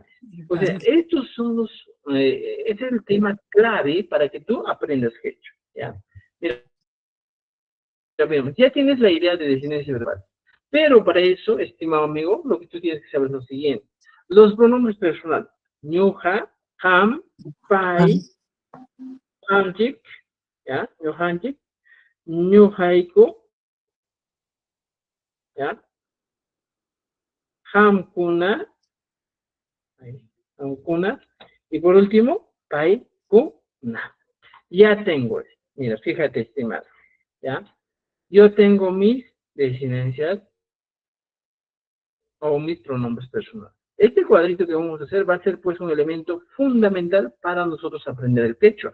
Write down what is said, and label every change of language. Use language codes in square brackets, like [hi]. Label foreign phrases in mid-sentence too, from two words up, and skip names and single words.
[es] O sea, estos son los, ese es el tema clave para que tú aprendas quechua, ¿ya? Mira, ya tienes la idea de desinencia verbal. Pero para eso, estimado amigo, lo que tú tienes que saber es lo siguiente. Los pronombres personales. [qu] Ñuja, ham, pai, hamjik, ¿ya? Ñujanjik, ñujaiko, ¿ya? Hamkuna, hamkuna, [es] y por último, [qu] pai, kuna. [es] Ya tengo, mira, fíjate, estimado, ¿ya? Yo tengo mis desinencias o mis pronombres personales. Este cuadrito que vamos a hacer va a ser pues un elemento fundamental para nosotros aprender el quechua.